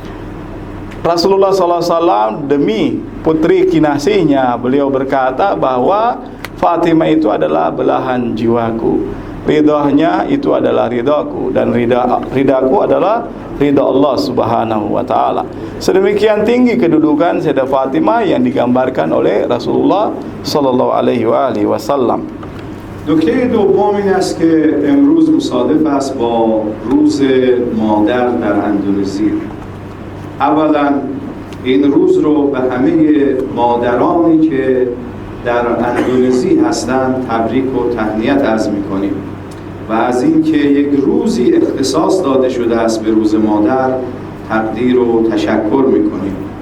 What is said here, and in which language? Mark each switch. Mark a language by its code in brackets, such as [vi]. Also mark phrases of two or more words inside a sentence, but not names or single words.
[id] Rasulullah [ar] صلى الله عليه وسلم [id] demi putri kinasihnya beliau berkata bahwa Fatimah itu adalah belahan jiwaku, ridhonya itu adalah ridhaku, dan ridhaku adalah ridha Allah [ar] سبحانه وتعالى. [id] Sedemikian tinggi kedudukan Sayyidah Fatimah yang digambarkan oleh Rasulullah [ar] صلى الله عليه وسلم. [fa] نکته دوم این است که امروز مصادف است با روز مادر در اندونزی. اولا این روز رو به همه مادرانی که در اندونزی هستند تبریک و تهنیت عرض می‌کنیم و از اینکه یک روزی اختصاص داده شده است به روز مادر تقدیر و تشکر می‌کنیم.